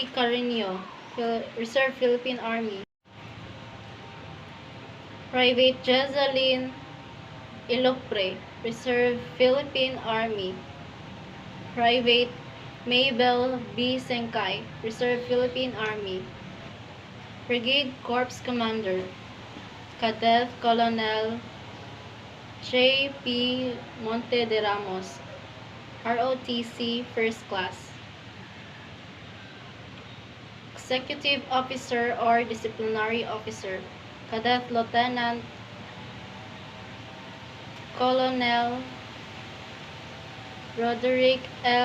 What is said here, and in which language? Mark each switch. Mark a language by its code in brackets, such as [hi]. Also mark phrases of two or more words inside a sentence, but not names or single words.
[en] Carino, Reserve Philippine Army. Private Jezaline Ilopre, Reserve Philippine Army. Private Maybell B. Senkay, Reserve Philippine Army. Brigade Corps Commander Cadet Colonel J. P. Monte de Ramos, ROTC First Class. Executive Officer or Disciplinary Officer Cadet Lieutenant Colonel Roderick L.